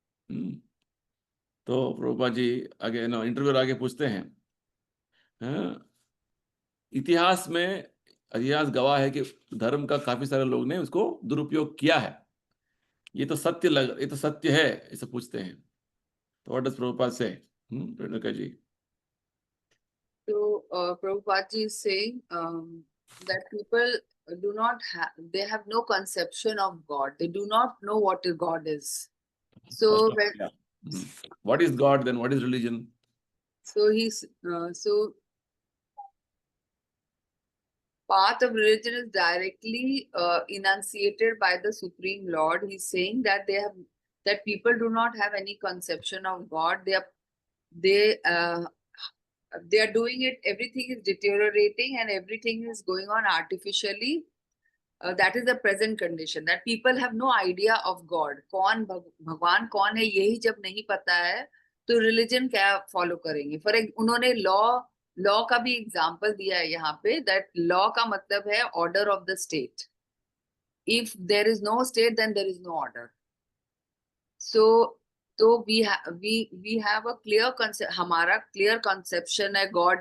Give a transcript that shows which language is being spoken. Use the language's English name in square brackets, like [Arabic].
[Hindi] हम्म, तो प्रभुपाद जी आगे ना इंटरव्यू आगे पूछते हैं, हाँ, इतिहास गवाह है कि धर्म का काफी सारे लोग ने उसको दुरुपयोग किया है। ये तो सत्य है, ऐसे पूछते हैं। [English] तो what does Prabhupada say? Renuka ji. So, Prabhupada ji is saying that people do not have, they have no conception of God. They do not know what a God is. First So, of all, what is God, then what is religion? so path of religion is directly enunciated by the Supreme Lord. He's saying that people do not have any conception of God. They they are doing it. Everything is deteriorating and everything is going on artificially. That is the present condition. That people have no idea of God. [Hindi] कौन भगवान कौन है यही जब नहीं पता है तो रिलीजन क्या फॉलो करेंगे? उन्होंने लॉ का भी एग्जाम्पल दिया है यहाँ पे, दैट लॉ का मतलब है [English] Order of the state. If there is no state then there is no order. So तो we have a clear concept, [Hindi] हमारा क्लियर कंसेप्शन है [English] God.